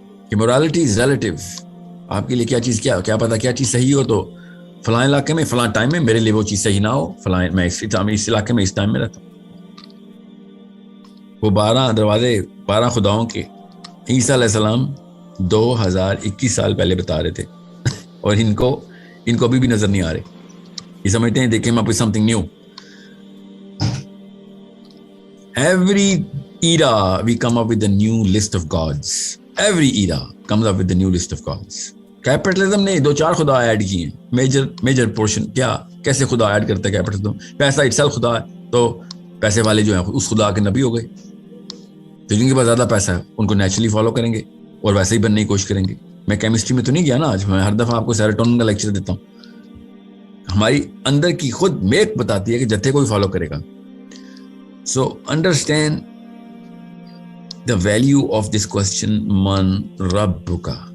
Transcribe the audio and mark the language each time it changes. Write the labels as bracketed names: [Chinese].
[Urdu] کہ [English] morality is relative, [Urdu] آپ کے لیے کیا چیز کیا پتا کیا چیز صحیح ہو تو فلاں علاقے میں فلاں ٹائم میں میرے لیے وہ چیز صحیح نہ ہو، فلاں میں اس علاقے میں اس ٹائم میں رہتا ہوں۔ وہ 12 دروازے 12 خداؤں کے عیسیٰ علیہ السلام 2021 سال پہلے بتا رہے تھے، اور ان کو ابھی بھی نظر نہیں آ رہے، یہ سمجھتے ہیں [English] they came up with something new. Every era we come up with a new list of gods. Every era comes up with a new list of gods. [Urdu] Capitalism نے 2-4 خدا ایڈ کیے ہیں، میجر پورشن، کیسے خدا add کرتا ہے capitalism? پیسہ itself خدا ہے، تو پیسے والے جو ہیں اس خدا کے نبی ہو گئے، تو جن کے پاس زیادہ پیسہ ہے ان کو نیچرلی فالو کریں گے اور ویسے ہی بننے کی کوشش کریں گے۔ میں کیمسٹری میں تو نہیں گیا نا آج، میں ہر دفعہ آپ کو سیروٹونن کا لیکچر دیتا ہوں، ہماری اندر کی خود میک بتاتی ہے کہ جتھے کوئی فالو کرے گا۔ [English] so understand the value of this question, [Urdu] من ربک،